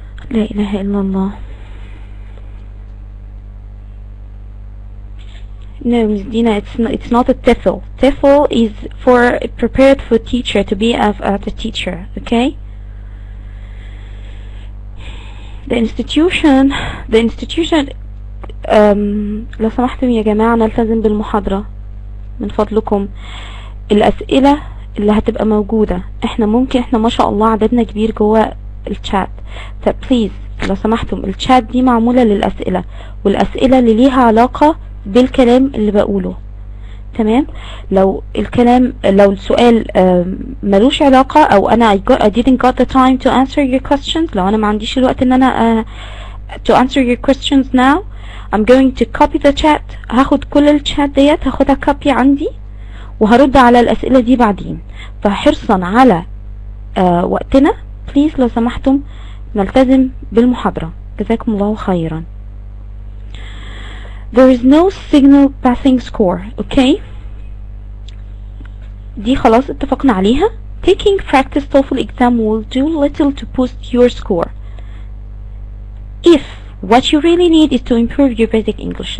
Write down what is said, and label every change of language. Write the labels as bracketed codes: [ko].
[ar] لا إله إلا الله. [en] No, Ms. Dina, it's not a TEFL. TEFL is for prepared for teacher to be as a teacher, okay? The institution [ar] لو سمحتم يا جماعة نلتزم بالمحاضرة من فضلكم. الأسئلة اللي هتبقى موجودة احنا ما شاء الله عددنا كبير جوه الشات، فبليز لو سمحتم الشات دي معمولة للأسئلة، والأسئلة اللي ليها علاقة بالكلام اللي بقوله. تمام؟ لو السؤال ملوش علاقة او انا [en] I didn't got the time to answer your questions، [ar] لو انا ما عنديش الوقت ان انا [en] to answer your questions now I'm going to copy the chat. [ar] هاخد كل الشات ديت هاخدها كوبي عندي وهرد على الاسئلة دي بعدين. فحرصا على وقتنا بليز لو سمحتم نلتزم بالمحاضرة. جزاكم الله خيرا. [en] There is no signal passing score. [ar] Okay, دي خلاص اتفقنا عليها. [en] Taking practice TOEFL exam will do little to boost your score if what you really need is to improve your basic English.